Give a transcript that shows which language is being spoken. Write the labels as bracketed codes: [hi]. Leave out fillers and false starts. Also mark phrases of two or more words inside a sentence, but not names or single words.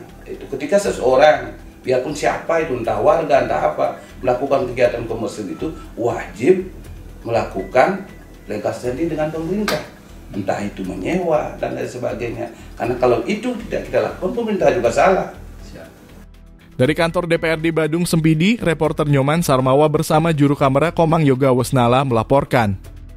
[id] Itu ketika seseorang, biarpun siapa itu, entah warga entah apa, melakukan kegiatan komersil itu wajib melakukan legal standing dengan pemerintah, entah itu menyewa dan lain sebagainya. Karena kalau itu tidak kita lakukan, pemerintah juga salah. Dari kantor DPRD Badung Sempidi, reporter Nyoman Sarmawa bersama juru kamera Komang Yoga Wasnala melaporkan.